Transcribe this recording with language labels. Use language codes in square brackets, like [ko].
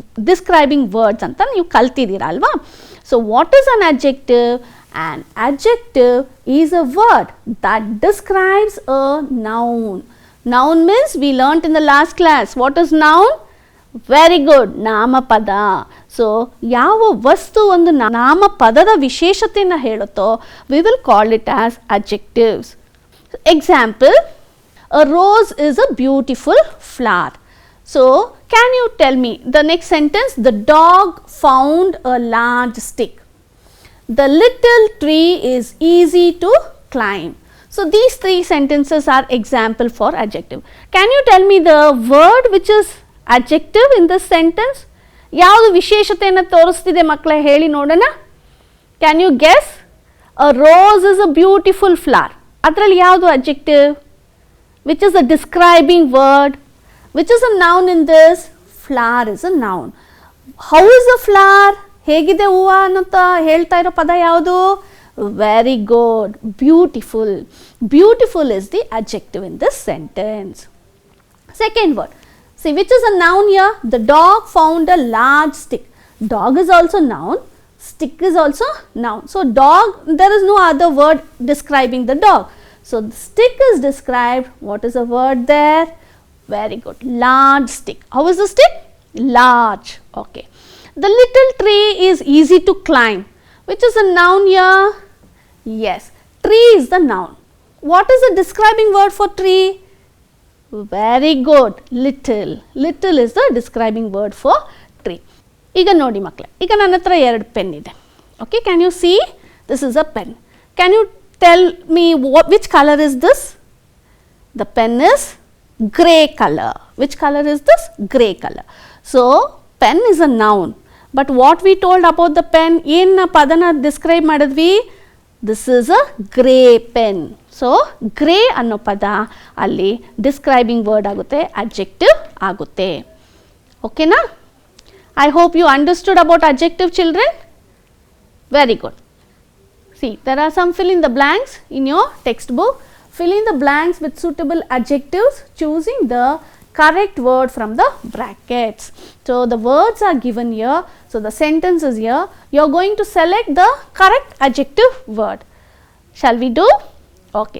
[kn] Describing words ಅಂತ ನೀವು ಕಲ್ತಿದ್ದೀರಾ ಅಲ್ವಾ? [en] So what is an adjective? An adjective is a word that describes a noun. Noun means we learnt in the last class. What is noun? Very good. ನಾಮಪದ. [kn] So ಯಾವ ವಸ್ತು ಒಂದು ನಾಮಪದದ ವಿಶೇಷತೆಯನ್ನು ಹೇಳುತ್ತೋ [en] we will call it as adjectives. Example, a rose is a beautiful flower. So can you tell me the next sentence? The dog found a large stick. The little tree is easy to climb. So these three sentences are example for adjective. Can you tell me the word which is adjective in this sentence? [kn] ಯಾವುದು ವಿಶೇಷತೆಯನ್ನು ತೋರಿಸ್ತಿದೆ ಮಕ್ಕಳೇ ಹೇಳಿ ನೋಡೋಣ. [en] Can you guess? A rose is a beautiful flower. [kn] ಅದರಲ್ಲಿ ಯಾವುದು [en] Adjective? Which is a describing word? Which is a noun in this? Flower is a noun. How is a flower? [kn] ಹೇಗಿದೆ ಹೂವು ಅನ್ನೋಂತ ಹೇಳ್ತಾ ಇರೋ ಪದ ಯಾವುದು? [en] very good, [kn] beautiful. [en] Beautiful is the adjective in this sentence. Second word. See, which is a noun here? The dog found a large stick. Dog is also noun. Stick is also noun. So dog, there is no other word describing the dog. So the stick is described. What is the word there? Very good. Large stick. How is the stick? Large. Okay. The little tree is easy to climb. Which is a noun here? Yes. Tree is the noun. What is the describing word for tree? Very good. Little. Little is the describing word for tree. [kn] ಈಗ ನೋಡಿ ಮಕ್ಕಳೇ, ಈಗ ನನ್ನ ಹತ್ರ ಎರಡು pen ಇದೆ. [en] Okay, can you see? This is a pen. Can you tell me which colour is this? The pen is grey colour. Which colour is this? Grey colour. So pen is a noun. But what we told about the pen, [kn] ಏನು ಪದನ describe ಮಾಡಿದ್ವಿ? [en] This is a grey pen. [kn] So grey ಅನ್ನೋ ಪದ ಅಲ್ಲಿ describing word ಆಗುತ್ತೆ, adjective ಆಗುತ್ತೆ. ಓಕೆನಾ? [en] I hope you understood about adjective, children. Very good. See, there are some fill in the blanks in your textbook. Fill in the blanks with suitable adjectives, choosing the correct word from the brackets. So the words are given here. So the sentence is here. You are going to select the correct adjective word. Shall we do? Okay.